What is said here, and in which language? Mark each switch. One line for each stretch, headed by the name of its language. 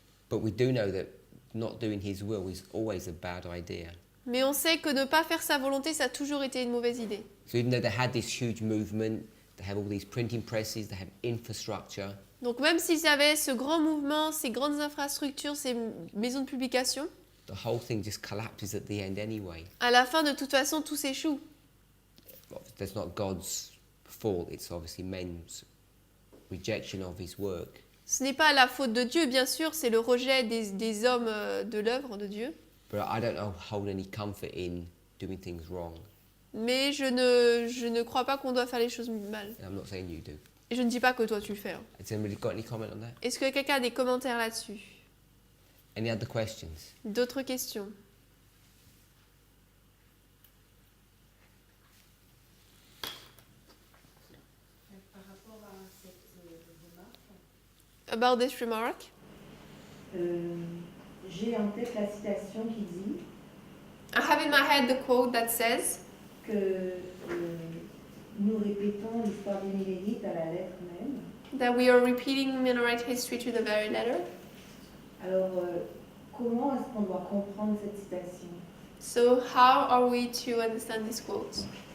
English: But we do know that not doing his will is always a bad idea.
French: Mais on sait que ne pas faire sa volonté, ça a toujours été une mauvaise idée.
English: So even though they had this huge movement, they have all these printing presses, they have infrastructure,
French: Donc même s'ils avaient ce grand mouvement, ces grandes infrastructures, ces maisons de publication,
English: the whole thing just collapses at the end anyway.
French: à la fin, de toute façon, tout s'échoue.
English: That's not God's fault, it's obviously men's rejection of his work.
French: Ce n'est pas la faute de Dieu, bien sûr, c'est le rejet des hommes de l'œuvre de Dieu.
English: But I don't hold any comfort in doing things wrong.
French: Mais je ne crois pas qu'on doit faire les choses mal.
English: And I'm not saying you do.
French: Et je ne dis pas que toi tu le fais. Hein.
English: Has anybody got any comment on that?
French: Est-ce que quelqu'un a des commentaires là-dessus?
English: Any other questions?
French: D'autres questions? Par rapport à cette remarque,
English: About this remark?
French: j'ai en tête la citation qui dit
English: I have in my head the quote that says
French: que nous répétons l'histoire des Millénites à la lettre même.
English: that we are repeating Mennonite history to the very letter.
French: Alors, comment est-ce qu'on doit comprendre cette citation?
English: So how are we to understand this quote?